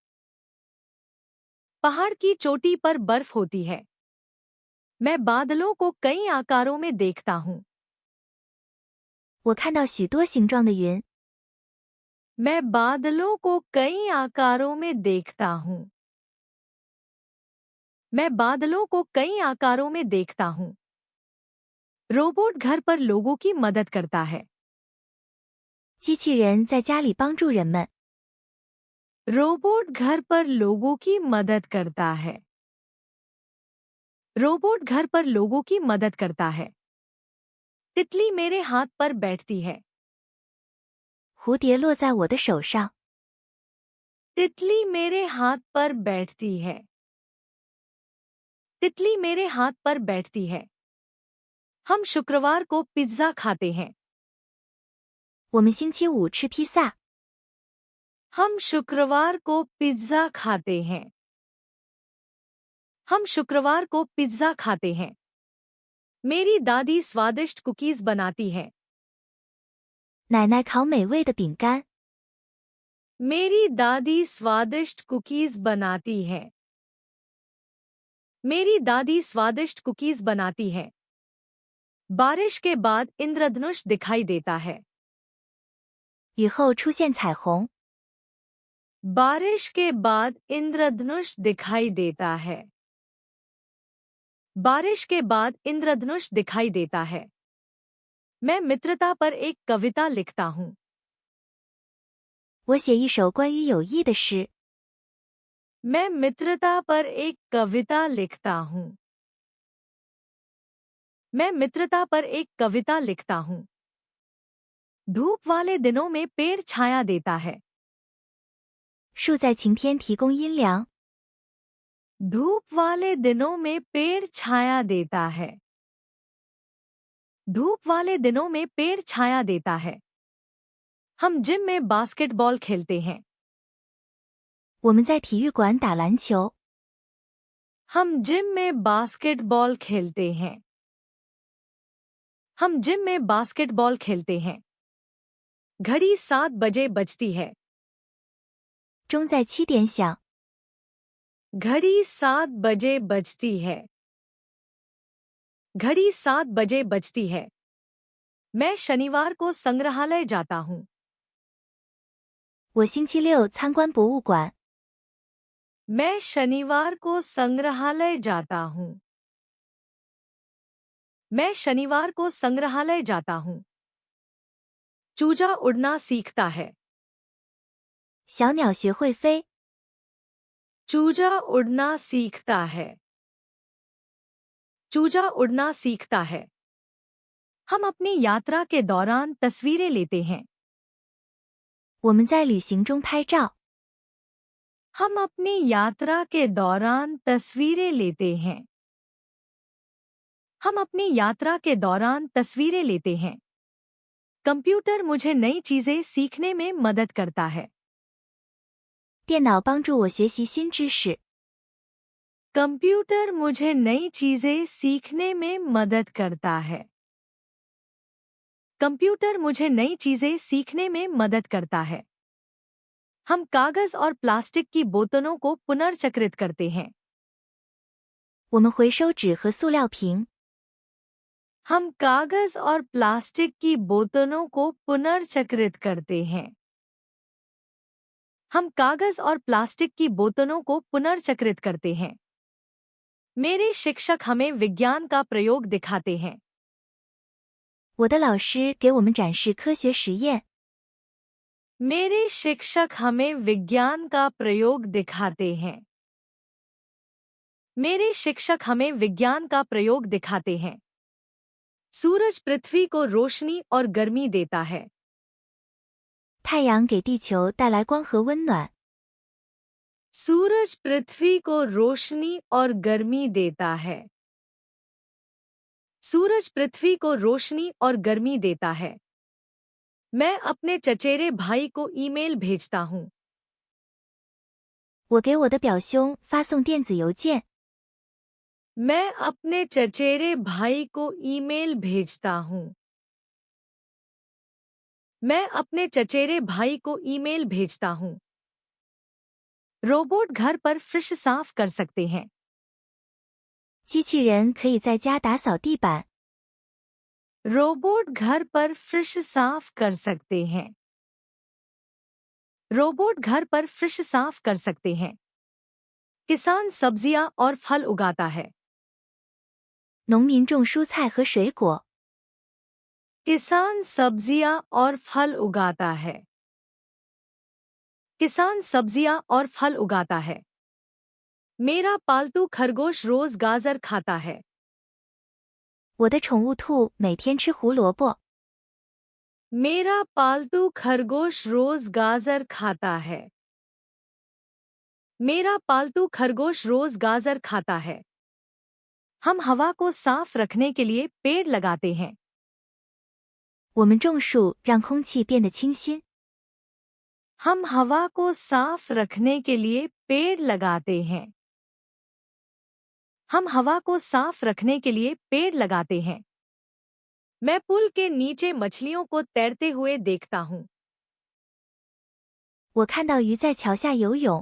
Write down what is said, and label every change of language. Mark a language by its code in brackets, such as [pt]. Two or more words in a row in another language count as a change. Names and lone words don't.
[hi] पहाड़ की चोटी पर बर्फ होती है। मैं बादलों को कई आकारों में देखता हूँ। [zh] 我看到许多形状的云。 [hi] मैं बादलों को कई आकारों में देखता हूँ। मैं बादलों को कई आकारों में देखता हूँ। रोबोट घर पर लोगों की मदद करता है। [zh] 机器人在家里帮助人们。 [hi] रोबोट घर पर लोगों की मदद करता है। रोबोट घर पर लोगों की मदद करता है। तितली मेरे हाथ पर बैठती है। [zh] 蝴蝶落在我的手上。 [hi] तितली मेरे हाथ पर बैठती है। तितली मेरे हाथ पर बैठती है। हम शुक्रवार को पिज्जा खाते हैं। [zh] 我们星期五吃披萨。 [hi] हम शुक्रवार को पिज्जा खाते हैं। हम शुक्रवार को पिज्जा खाते हैं। मेरी दादी स्वादिष्ट कुकीज बनाती है। [zh] 奶奶烤美味的饼干。 [hi] मेरी दादी स्वादिष्ट कुकीज बनाती है। मेरी दादी स्वादिष्ट कुकीज बनाती है। बारिश के बाद इंद्रधनुष दिखाई देता है। [zh] 雨后出现彩虹。 [hi] बारिश के बाद इंद्रधनुष दिखाई देता है। बारिश के बाद इंद्रधनुष दिखाई देता है। मैं मित्रता पर एक कविता लिखता हूँ। [zh] 我写一首关于友谊的诗。 [hi] मैं मित्रता पर एक कविता लिखता हूँ। मैं मित्रता पर एक कविता लिखता हूँ। धूप वाले दिनों में पेड़ छाया देता है। [zh] 树在晴天提供阴凉。 [hi] धूप वाले दिनों में पेड़ छाया देता है। धूप वाले दिनों में पेड़ छाया देता है। हम जिम में बास्केटबॉल खेलते हैं। [zh] 我们在体育馆打篮球。 [hi] हम जिम में बास्केटबॉल खेलते हैं। हम जिम में बास्केटबॉल खेलते हैं। घड़ी 7 बजे बजती है। [zh] 钟在7点响。 [hi] घड़ी 7 बजे बजती है। घड़ी 7 बजे बजती है। मैं शनिवार को संग्रहालय जाता हूँ। [zh] 我星期六参观博物馆。 [hi] मैं शनिवार को संग्रहालय जाता हूँ। मैं शनिवार को संग्रहालय जाता हूँ। चूजा उड़ना सीखता है। [zh] 小鸟学会飞。 [hi] चूजा उड़ना सीखता है। चूजा उड़ना सीखता है। हम अपनी यात्रा के दौरान तस्वीरें लेते हैं। [zh] 我们在旅行中拍照。 [hi] हम अपनी यात्रा के दौरान तस्वीरें लेते हैं। हम अपनी यात्रा के दौरान तस्वीरें लेते हैं। कंप्यूटर मुझे नई चीजें सीखने में मदद करता है। [zh] 电脑帮助我学习新知识。 [hi] कंप्यूटर मुझे नई चीजें सीखने में मदद करता है। कंप्यूटर मुझे नई चीजें सीखने में मदद करता है। हम कागज और प्लास्टिक की बोतलों को पुनर्चक्रित करते हैं। [zh] 我们回收纸和塑料瓶。 [hi] हम कागज और प्लास्टिक की बोतलों को पुनर्चक्रित करते हैं। हम कागज और प्लास्टिक की बोतलों को पुनर्चक्रित करते हैं। मेरे शिक्षक हमें विज्ञान का प्रयोग दिखाते हैं। [zh] 我的老师给我们展示科学实验。 [hi] मेरे शिक्षक हमें विज्ञान का प्रयोग दिखाते हैं। मेरे शिक्षक हमें विज्ञान का प्रयोग दिखाते हैं। सूरज पृथ्वी को रोशनी और गर्मी देता है। [zh] 太阳给地球带来光和温暖。 [hi] सूरज पृथ्वी को रोशनी और गर्मी देता है। सूरज पृथ्वी को रोशनी और गर्मी देता है। मैं अपने चचेरे भाई को ईमेल भेजता हूँ। [zh] 我给我的表兄发送电子邮件。 [hi] मैं अपने चचेरे भाई को ईमेल भेजता हूँ। मैं अपने चचेरे भाई को ईमेल भेजता हूँ। रोबोट घर पर फ्रिज साफ कर सकते हैं। [zh] 机器人可以在家打扫地板。 [hi] रोबोट घर पर फ्रिज साफ कर सकते हैं। रोबोट घर पर फ्रिज साफ कर सकते हैं। किसान सब्जियां और फल उगाता है। [zh] 农民种蔬菜和水果。 [hi] किसान सब्जियां और फल उगाता है। किसान सब्जियां और फल उगाता है। मेरा पालतू खरगोश रोज गाजर खाता है। [zh] 我的宠物兔每天吃胡萝卜。 [hi] मेरा पालतू खरगोश रोज गाजर खाता है। मेरा पालतू खरगोश रोज गाजर खाता है। हम हवा को साफ रखने के लिए पेड़ लगाते हैं। [zh] 我们种树让空气变得清新。 [hi] हम हवा को साफ रखने के लिए पेड़ लगाते हैं। हम हवा को साफ रखने के लिए पेड़ लगाते हैं। मैं पुल के नीचे मछलियों को तैरते हुए देखता हूँ। [zh] 我看到鱼在桥下游泳。